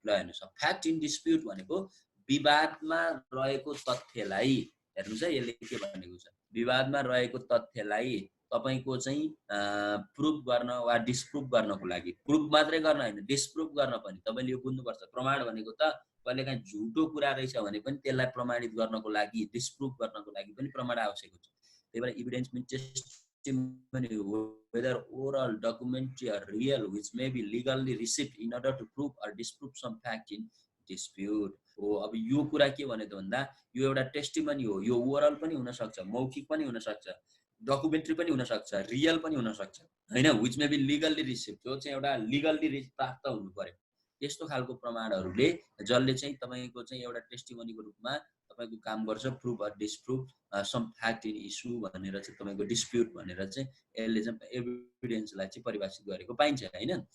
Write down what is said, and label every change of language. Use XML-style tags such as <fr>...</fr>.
<ne>ल हेर्नुहोस्, fact in dispute भनेको विवादमा रहेको तथ्यलाई, हेर्नुहोस् है यसले के भनेको छ, विवादमा रहेको तथ्यलाई तपाईँको चाहिँ प्रुभ गर्न वा डिस्प्रुभ गर्नको लागि, प्रुभ मात्रै गर्न होइन डिस्प्रुभ गर्न पनि तपाईँले यो बुझ्नुपर्छ। प्रमाण भनेको त कहिलेकाहीँ झुटो कुरा रहेछ भने पनि त्यसलाई प्रमाणित गर्नको लागि, डिस्प्रुभ गर्नको लागि पनि प्रमाण आवश्यक हुन्छ। त्यही भएर</ne> <en>Evidence means testimony whether oral, documentary or real, which may be legally received in order to prove or disprove some fact in dispute हो।</en> <ne>अब यो कुरा के भने त भन्दा यो एउटा टेस्टिमनी हो, यो ओरल पनि हुन सक्छ, मौखिक पनि हुन सक्छ, डकुमेन्ट्री पनि हुन सक्छ, रियल पनि हुन सक्छ हैन,</ne> <en>which may be legally receive,</en> <ne>जो चाहिँ एउटा लिगल्ली प्राप्त हुनु पर्यो। त्यस्तो खालको प्रमाणहरूले जसले चाहिँ तपाईको चाहिँ एउटा टेस्टिमोनीको रूपमा तपाईको काम गर्छ, prove or disprove some fact in issue भनेर चाहिँ तपाईको डिस्प्युट भनेर चाहिँ यसले चाहिँ एभिडेन्सलाई चाहिँ परिभाषित गरेको पाइन्छ हैन।</ne>